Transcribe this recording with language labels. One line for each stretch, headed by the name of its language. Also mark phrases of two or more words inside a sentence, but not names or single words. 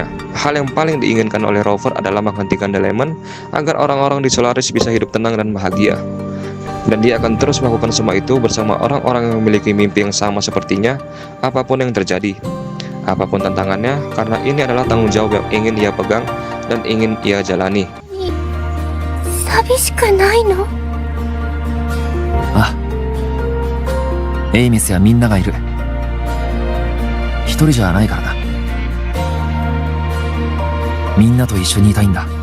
Indonesian: Hal yang paling diinginkan oleh Rover adalah menghentikan Delemon agar orang-orang di Solaris bisa hidup tenang dan bahagia. Dan dia akan terus melakukan semua itu bersama orang-orang yang memiliki mimpi yang sama sepertinya, apapun yang terjadi, apapun tantangannya, karena ini adalah tanggung jawab yang ingin ia pegang dan ingin ia jalani.
Japanese: 寂しくないの？あ、エイメスやみんながいる。一人じゃないからな。みんなと一緒にいたいんだ。